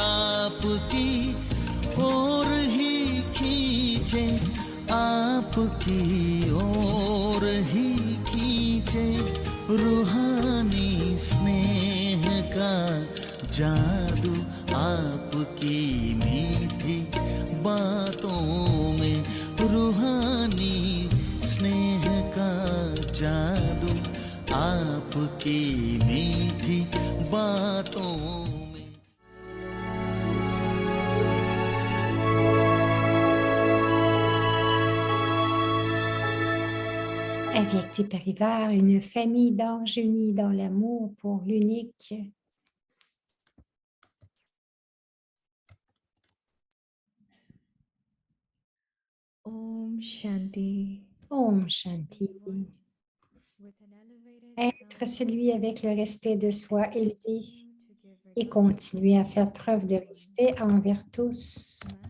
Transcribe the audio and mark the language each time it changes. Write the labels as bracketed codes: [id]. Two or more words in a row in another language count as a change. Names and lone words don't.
[hi] आपकी ओर ही खींचे आपकी ओर ही खींचे रूहानी स्नेह का जादू आपकी मीठी बातों में रूहानी स्नेह का जादू आपकी मीठी बातों में अव्यक्त परिवार, [fr] une famille d'anges unis dans l'amour pour l'unique. [hi] ओम शांति. ओम शांति. [fr] Être celui avec le respect de soi élevé et continuer à faire preuve de respect envers tous.